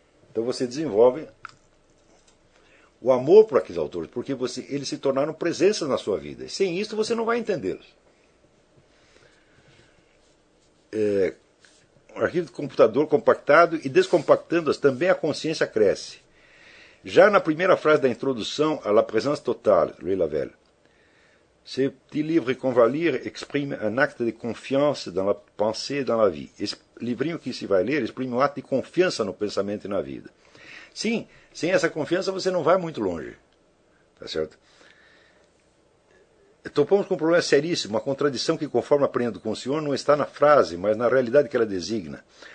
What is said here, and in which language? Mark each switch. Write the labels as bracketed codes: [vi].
[pt] Então você desenvolve o amor por aqueles autores, porque eles se tornaram presenças na sua vida. Sem isso, você não vai entendê-los. Um arquivo de computador compactado e descompactando-as, também a consciência cresce. Já na primeira frase da introdução, [fr] à La Présence Totale, Louis Lavelle, ce petit livre qu'on va lire exprime un acte de confiance dans la pensée et dans la vie. [pt] Esse livrinho que se vai ler exprime um ato de confiança no pensamento e na vida. Sim, sem essa confiança você não vai muito longe. Tá certo? Topamos com um problema seríssimo, uma contradição que, conforme aprendo com o senhor, não está na frase, mas na realidade que ela designa.